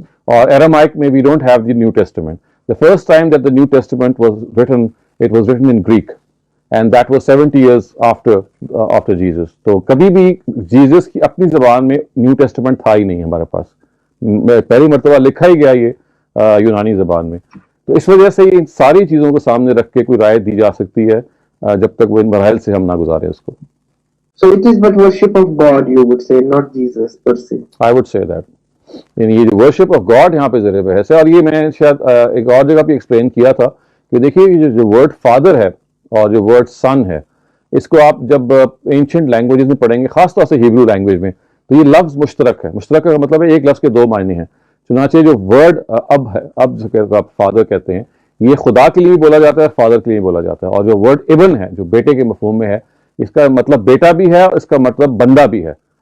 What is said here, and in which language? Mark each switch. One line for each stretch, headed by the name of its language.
English: और एरामाइक में we don't have the new testament. The first time that the new testament it was written in Greek, and that was 70 years after Jesus.
Hindi: तो कभी भी Jesus की अपनी ज़बान में न्यू टेस्टामेंट था ही नहीं हमारे पास. पहली मरतबा लिखा ही गया ये यूनानी ज़बान में. तो इस वजह से इन सारी चीज़ों को सामने रख के कोई राय दी जा सकती है जब तक वो इन मराहल से हम ना गुजारे उसको.
English: So it is but worship of God, you would say, not Jesus per se. I would say that.
Hindi: यानी ये जो वर्शिप ऑफ गॉड यहाँ पे ज़रिए बहस है. और ये मैंने शायद एक और जगह पे एक्सप्लेन किया था कि देखिए जो वर्ड फादर है और जो वर्ड सन है, इसको आप जब एंशिएंट लैंग्वेजेस में पढ़ेंगे, खासतौर से हिब्रू लैंग्वेज में, तो ये लफ्ज़ मुश्तरक है. मुश्तरक का मतलब है एक लफ्ज़ के दो मायने हैं. चुनाचे जो वर्ड अब है, अब जिसको आप फादर कहते हैं, ये खुदा के लिए भी बोला जाता है, फादर के लिए भी बोला जाता है. और जो वर्ड इबन है जो बेटे के मफहूम में है, इसका मतलब बेटा भी है और इसका मतलब बंदा भी है.